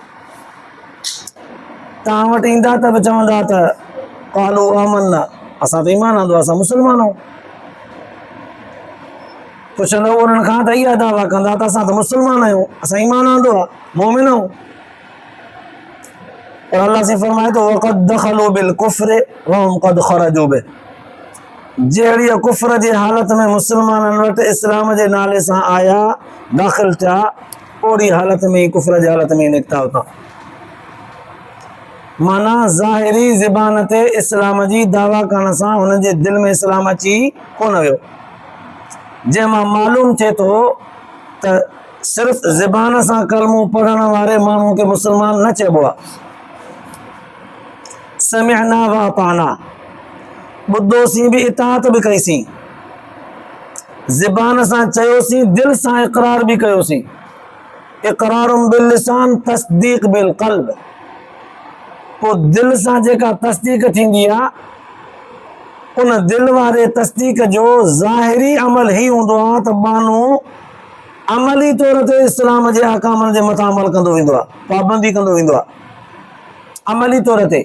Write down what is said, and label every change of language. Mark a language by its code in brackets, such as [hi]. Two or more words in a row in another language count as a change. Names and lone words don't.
[sd] तव्हां वटि ईंदा त बि चवंदा त [ar] قالوا آمنا, [sd] असां त ईमान आंदो, असां मुसलमान आहियूं। पुछंदव उन्हनि खां त इहा दावा कंदा त असां त मुसलमान आहियूं, असां ईमान आंदो आहे, मोमिन आहियूं। पर अल्लाह से फरमाए थो [ar] وقد دخلوا بالكفر وهم قد خرجوا به, [sd] जहिड़ी कुफ्र जी हालत में मुसलमाननि वटि इस्लाम जे नाले सां आया, दाख़िल थिया, ओड़ी हालत में ई कुफ्र जी हालत में निकिता हुता। माना ज़ाहिरी ज़बान ते इस्लाम जी दावा करण सां हुननि जे दिलि में इस्लाम अची कोन वियो, जंहिंमां मालूम थिए थो त सिर्फ़ ज़बान सां कलमो पढ़ण वारे माण्हू खे मुसलमान न चइबो आहे। [ar] سمعنا وأطعنا, [sd] ॿुधोसीं बि, इताअत बि कईसीं, ज़बान सां चयोसीं, दिलि सां इक़रार बि कयोसीं। [ar] إقرار باللسان تصديق بالقلب, [sd] पोइ दिलि सां जेका तस्दीक थींदी आहे उन दिलि वारे तस्दीक जो ज़ाहिरी अमल ई हूंदो आहे त माण्हू अमली तौर ते इस्लाम जे अहकामनि जे मथां अमल कंदो वेंदो आहे, पाबंदी कंदो वेंदो आहे अमली तौर ते।